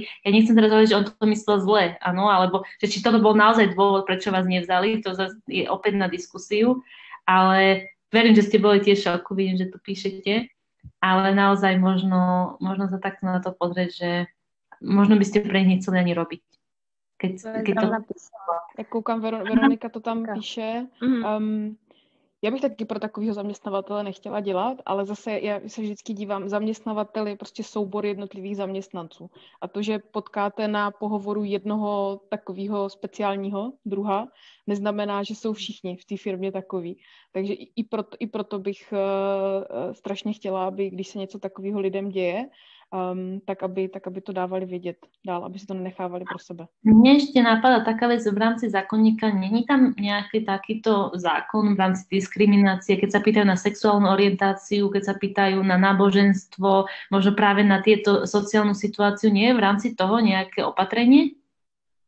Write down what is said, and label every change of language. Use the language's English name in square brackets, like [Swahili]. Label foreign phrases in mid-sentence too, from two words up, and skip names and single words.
[Slovak] Ja nechcem teraz hovoriť, že on to myslel zle, áno, alebo že či to bol naozaj dôvod, prečo vás nevzali, to je opäť na diskusiu, ale verím, že ste boli tiež šoku, vidím, že tu píšete, ale naozaj možno sa takto na to pozrieť, že možno by ste pre nich nechceli ani robiť. Keď to... [Czech] Jak koukám, Veronika to tam píše. Já bych taky pro takového zaměstnavatele nechtěla dělat, ale zase já se vždycky dívám, zaměstnavatel je prostě soubor jednotlivých zaměstnanců. A to, že potkáte na pohovoru jednoho takového speciálního druha, neznamená, že jsou všichni v té firmě takový. Takže i proto bych strašně chtěla, aby když se něco takového lidem děje, tak aby to dávali vědět dál, aby si to nenechávali pro sebe. [Slovak] Mne ešte napadá taká vec v rámci zákonníka, není tam nejaký takýto zákon v rámci diskriminácie, keď sa pýtajú na sexuálnu orientáciu, keď sa pýtajú na náboženstvo, možno práve na tieto sociálnu situáciu, nie je v rámci toho nejaké opatrenie?